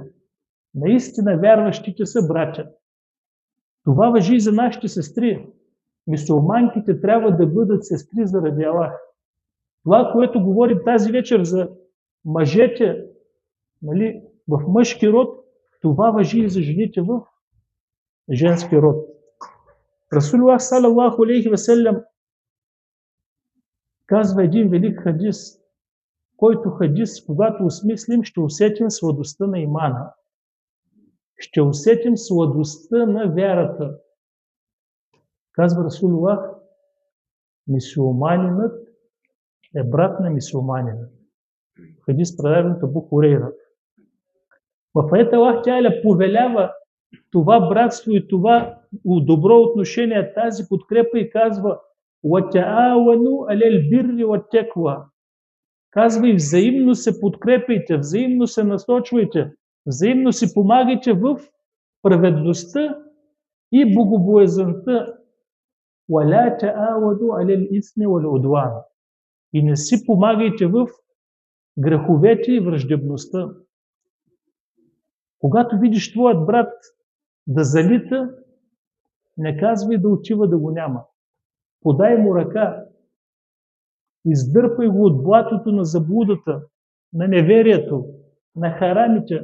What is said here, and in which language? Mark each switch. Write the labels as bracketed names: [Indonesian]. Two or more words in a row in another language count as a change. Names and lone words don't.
[Bulgarian] Наистина вярващите са братя. Това важи и за нашите сестри. Мюсюлманките трябва да бъдат сестри заради Аллах. Това, което говорим тази вечер за мъжете, нали, в мъжки род, това важи и за жените в женски род. [Arabic] رسول الله صلى الله عليه وسلم [Bulgarian] казва един велик хадис, който хадис, когато осмислим, ще усетим сладостта на имана. Ще усетим сладостта на вярата. Казва Расулуллах: мюсюлманинът е брат на мюсюлманина. Хадис, предаден от Абу Хурейра. В аята Аллах Теаля повелява това братство и това добро отношение, тази подкрепа, и казва: [Arabic] وَتَعَاوَنُوا عَلَى الْبِرِّ وَالتَّقْوَى. [Bulgarian] Казва: и взаимно се подкрепяйте, взаимно се насочвайте, взаимно си помагайте в праведността и богобоязънта. [Arabic] وَلَا تَعَاوَنُوا عَلَى الْإِثْمِ وَالْعُدْوَانِ. [Bulgarian] И не си помагайте в греховете и враждебността. Когато видиш твоят брат да залита, не казвай да отива да го няма. Подай му ръка, издърпай го от блатото на заблудата, на неверието, на харамите.